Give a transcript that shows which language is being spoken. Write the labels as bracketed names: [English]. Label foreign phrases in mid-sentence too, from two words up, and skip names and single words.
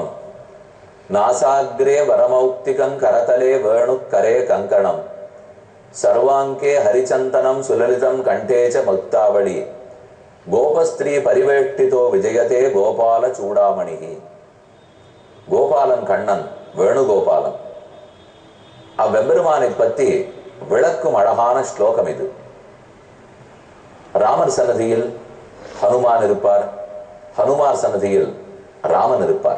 [Sanskrit] नासाग्रे वरमौक्तिकं करतले वेणुकरे कंकणम सर्वांके हरिचंदनम सुललितं कंठे च मुक्तावली गोपस्त्री परिवेष्टितो विजयते गोपाल चूडामणि. [Tamil] கோபாலன் கண்ணன் வேணுகோபாலன் அவ்வெம்பெருமானை பற்றி விளக்கும் அழகான ஸ்லோகம் இது. ராமர் சன்னதியில் ஹனுமான் இருப்பார், ஹனுமார் சன்னதியில் ராமன் இருப்பார்.